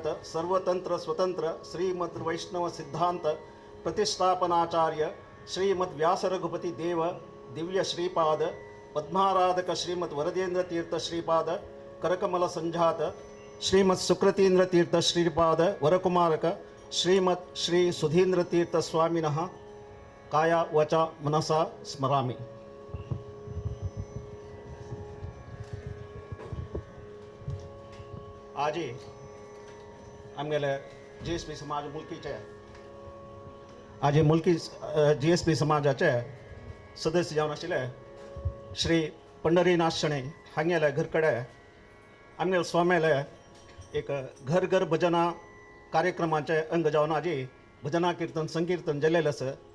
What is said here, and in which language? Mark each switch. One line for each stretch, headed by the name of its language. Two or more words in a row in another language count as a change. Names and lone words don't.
Sanskrit: सर्वतंत्र स्वतंत्र श्रीमद् वैष्णव सिद्धांत प्रतिष्ठापनाचार्य श्रीमद् व्यास रघुपति देव दिव्य श्रीपाद पद्माराधक श्रीमद् वरदेंद्र तीर्थ श्रीपाद करकमल संजात श्रीमद् सुकृतीन्द्र तीर्थ श्रीपाद वरकुमारक श्रीमद् श्री सुधींद्र तीर्थ स्वामिनः काया वचा मनसा स्मरामि.
Konkani: आज आमगेले जीएसपी समाज मुलकीचे आज मुलकी जीएसपी समाजाचे सदस्य जावन आशिल्ले श्री पंढरीनाथ शणे हांगेले घर कडेन आमगेले स्वामेले एक घर घर भजना कार्यक्रमाचे अंग जावन आज भजना कीर्तन संकीर्तन जाल्लेलें आसा.